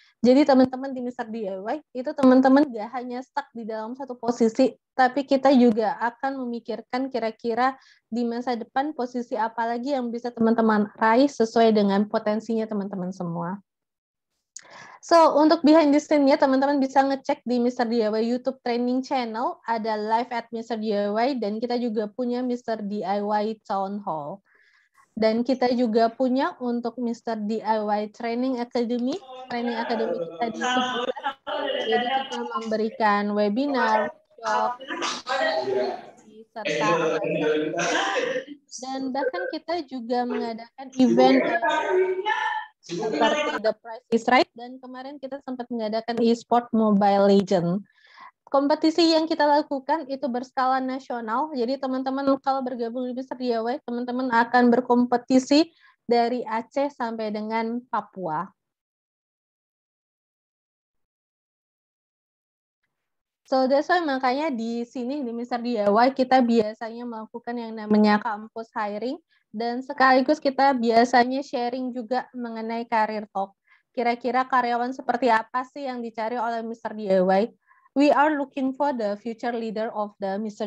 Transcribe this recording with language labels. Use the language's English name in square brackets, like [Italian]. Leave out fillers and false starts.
[Indonesian] Jadi teman-teman di Mr. DIY itu teman-teman gak hanya stuck di dalam satu posisi, tapi kita juga akan memikirkan kira-kira di masa depan posisi apa lagi yang bisa teman-teman raih sesuai dengan potensinya teman-teman semua. So, untuk behind the scene-nya, teman-teman bisa ngecek di Mr. DIY YouTube training channel, ada live at Mr. DIY, dan kita juga punya Mr. DIY Town Hall. Dan kita juga punya untuk Mr. DIY Training Academy kita di Ciputat. Jadi kita memberikan webinar, workshop, serta dan bahkan kita juga mengadakan event seperti The Price is Right, dan kemarin kita sempat mengadakan e-sport Mobile Legends. Kompetisi yang kita lakukan itu berskala nasional, jadi teman-teman kalau bergabung di Mr. DIY, teman-teman akan berkompetisi dari Aceh sampai dengan Papua. [English] So that's why [Indonesian] makanya di sini di Mr. DIY kita biasanya melakukan yang namanya kampus hiring, dan sekaligus kita biasanya sharing juga mengenai career talk. Kira-kira karyawan seperti apa sih yang dicari oleh Mr. DIY? [English] We are looking for the future leader of the Mr.